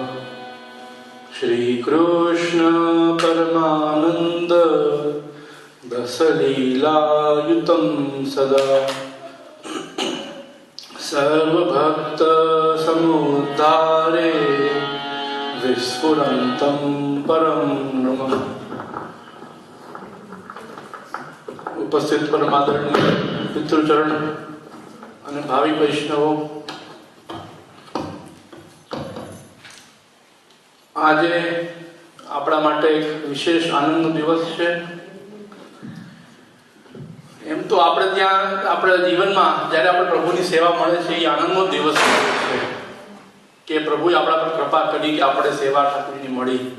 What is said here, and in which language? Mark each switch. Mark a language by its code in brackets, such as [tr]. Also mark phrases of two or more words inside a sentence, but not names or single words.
[sa] श्रीकृष्ण परमानन्द रसलीलायुतं सदा सर्वभक्त समुद्धारे विस्फुरन्तं परम नमः। [gu] ઉપસ્થિત પરમાદરણીય પિતૃચરણ અને ભાવિ વૈષ્ણવો, આજે આપણા માટે એક વિશેષ આનંદનો દિવસ છે। એમ તો આપણે ત્યાં આપણા જીવનમાં જ્યારે આપણે પ્રભુની સેવા મળે છે એ આનંદનો દિવસ છે કે પ્રભુએ આપણા પર કૃપા કરી કે આપણે સેવા ઠાકોરની મળી।